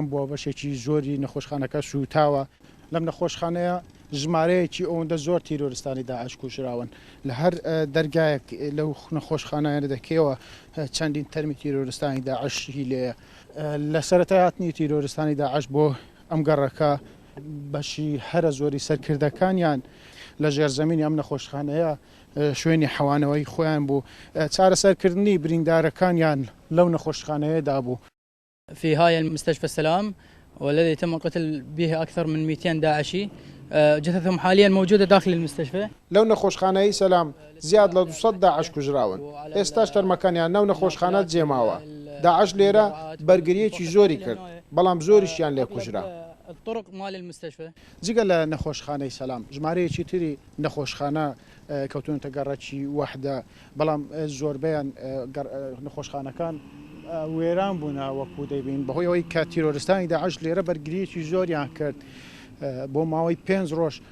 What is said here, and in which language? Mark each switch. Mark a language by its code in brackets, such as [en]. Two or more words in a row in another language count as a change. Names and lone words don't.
[ckb] بووە بەشێکی زۆری نەخۆشخانەکە سوتاوە لەم نەخۆشخانەیە ژمارەیەکی ئەوەندە زۆر تیرۆریستانی داعش کوژراون لە هەر دەرگایەک لەو نەخۆشخانەیە دەکەوە چەندین تەرمی تیرۆریستانی داعشی لێە لە سەرەتایاتنی تیرۆریستانی داعش بۆ ئەم گەڕەکە بەشی هەرە زۆری سەرکردەکانیان لە ژێرزەمینی ئەم نەخۆشخانەیە شوێنی حەوانەوەی خۆیان بوو چارەسەرکردنی بریندارەکانیان لەو نەخۆشخانەیەدا بوو. [ar] في هاي المستشفى السلام والذي تم القتل به أكثر من 200 داعشي جثثهم حاليا موجودة داخل المستشفى. [ckb] لو نەخۆشخانەی سەلام زیاد لە 200 داعش کوژراون ئێستاش تەرمەکانیان نەو نەخۆشخانە جێماوە داعش لێرە بەرگریەکی زۆری کرد بەڵام زۆریشیان لێ کوژرا. [ar] الطرق مال المستشفى [ckb] جگە لە نەخۆشخانەی سەلام ژمارەیەکی تری نەخۆشخانە کەوتونتە گەڕەکی وەحدە بەڵام زۆربیان نەخۆشخانەکان وێران بوون وەکو دەیبین بەهۆی ئەوەی کە تیرۆریستانی داعش لێرە بەرگریەکی زۆریان کرد بۆ ماوەی 5 ڕۆژ